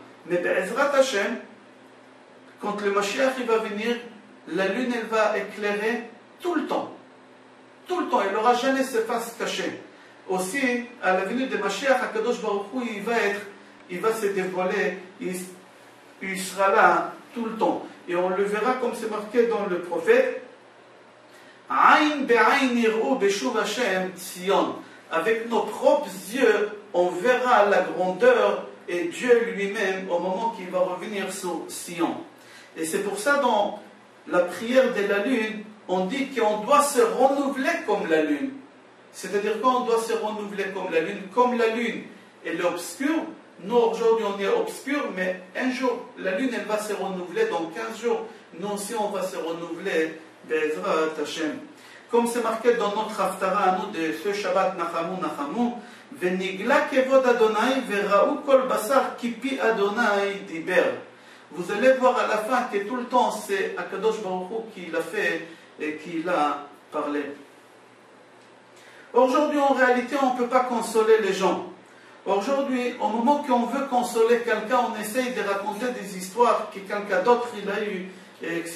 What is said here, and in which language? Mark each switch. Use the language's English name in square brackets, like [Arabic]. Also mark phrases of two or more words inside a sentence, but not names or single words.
[French] Mais [Hebrew] בעזרת השם, [French] quand le Mashiach il va venir, la lune, elle va éclairer tout le temps. Tout le temps, il n'aura jamais ses faces cachées. Aussi, à la venue de Mashiach, [Hebrew] הקדוש ברוך הוא, [French] il va se dévoiler, il sera là tout le temps. Et on le verra comme c'est marqué dans le prophète. [Hebrew] עין בעין יראו בשוב השם ציון. [French] Avec nos propres yeux, on verra la grandeur et Dieu lui-même au moment qu'il va revenir sur Sion. Et c'est pour ça dans la prière de la lune, on dit qu'on doit se renouveler comme la lune. C'est-à-dire qu'on doit se renouveler comme la lune. Comme la lune, elle est obscure. Nous, aujourd'hui, on est obscur, mais un jour, la lune, elle va se renouveler. Dans 15 jours, nous aussi, on va se renouveler. [Hebrew] בעזרת השם. [French] Comme c'est marqué dans notre Haftara à nous de ce Shabbat Nachamu Nachamu, [Hebrew] ונגלה כבוד אדוני וראו כל בשר כי פי אדוני דבר. [French] Vous allez voir à la fin que tout le temps c'est [Hebrew] הקדוש ברוך הוא [French] qui l'a fait et qui l'a parlé. Aujourd'hui, en réalité, on ne peut pas consoler les gens. Aujourd'hui, au moment qu'on veut consoler quelqu'un, on essaye de raconter des histoires que quelqu'un d'autre il a eu, etc.